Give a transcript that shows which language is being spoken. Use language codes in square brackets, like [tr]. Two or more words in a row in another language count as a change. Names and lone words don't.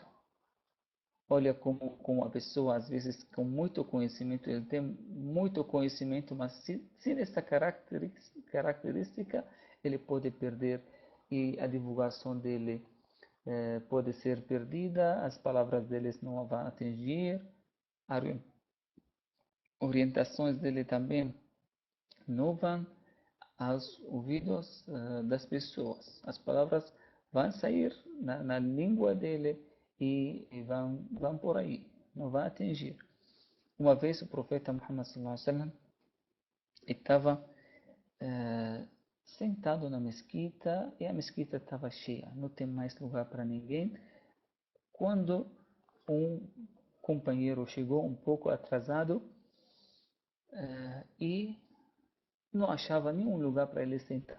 [pt] Olha como a pessoa, às vezes, com muito conhecimento, ele tem muito conhecimento, mas sem essa característica, ele pode perder e a divulgação dele pode ser perdida, as palavras deles não vão atingir, as orientações dele também não vão aos ouvidos das pessoas. As palavras vão sair na língua dele e vão por aí, não vão atingir. Uma vez o profeta Muhammad [ar] صلى الله عليه وسلم [pt] estava sentado na mesquita e a mesquita estava cheia, não tem mais lugar para ninguém. Quando um companheiro chegou um pouco atrasado e não achava nenhum lugar para ele sentar.